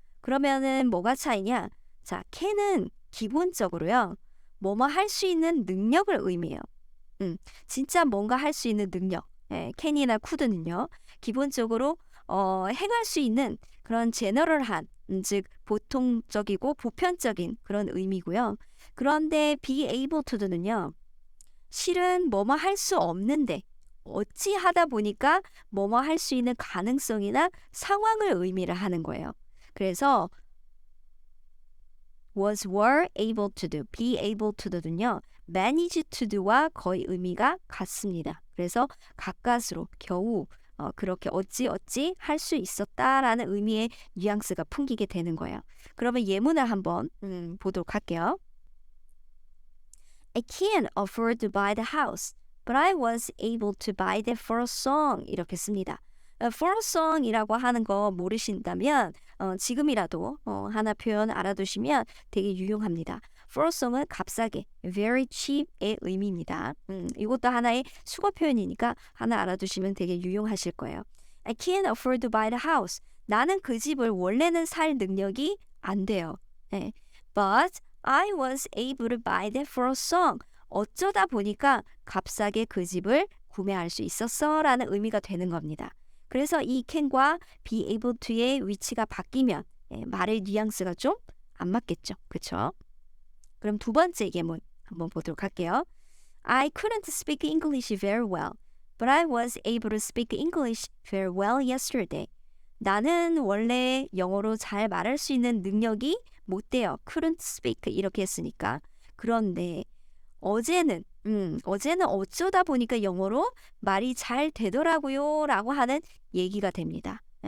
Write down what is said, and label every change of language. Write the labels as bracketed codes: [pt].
[ko] 그러면은 뭐가 차이냐? 자, [en] can [ko] 은 기본적으로요. 뭐뭐 할 수 있는 능력을 의미해요. 진짜 뭔가 할 수 있는 능력. can이나 could는요. 기본적으로 행할 수 있는 그런 제너럴한, 즉 보통적이고 보편적인 그런 의미고요. 그런데 be able to는요. 실은 뭐뭐 할 수 없는데 어찌 하다 보니까 뭐뭐 할 수 있는 가능성이나 상황을 의미를 하는 거예요. 그래서 [en] was, were able to do, be able to do [ko] 는요. [en] manage to do [ko] 와 거의 의미가 같습니다. 그래서 가까스로 겨우 그렇게 어찌 할 수 있었다라는 의미의 뉘앙스가 풍기게 되는 거예요. 그러면 예문을 한번 보도록 할게요. [en] I can't afford to buy the house, but I was able to buy it for a song. [ko] 이렇게 씁니다. [en] for a song [ko] 이라고 하는 거 모르신다면 지금이라도 하나 표현 알아두시면 되게 유용합니다. [en] for a song [ko] 은 값싸게, [en] very cheap [ko] 의 의미입니다. 이것도 하나의 수거 표현이니까 하나 알아두시면 되게 유용하실 거예요. [en] I can't afford to buy the house. [ko] 나는 그 집을 원래는 살 능력이 안 돼요. 네. [en] But I was able to buy that for a song. [ko] 어쩌다 보니까 값싸게 그 집을 구매할 수 있었어 라는 의미가 되는 겁니다. 그래서 이 [en] can [ko] 과 [en] be able to [ko] 의 위치가 바뀌면 말의 뉘앙스가 좀 안 맞겠죠. 그렇죠? 그럼 두 번째 예문 한번 보도록 할게요. [en] I couldn't speak English very well, but I was able to speak English very well yesterday. [ko] 나는 원래 영어로 잘 말할 수 있는 능력이 못 돼요. [en] couldn't speak [ko] 이렇게 했으니까. 그런데 어제는 어쩌다 보니까 영어로 말이 잘 되더라고요 라고 하는 얘기가 됩니다.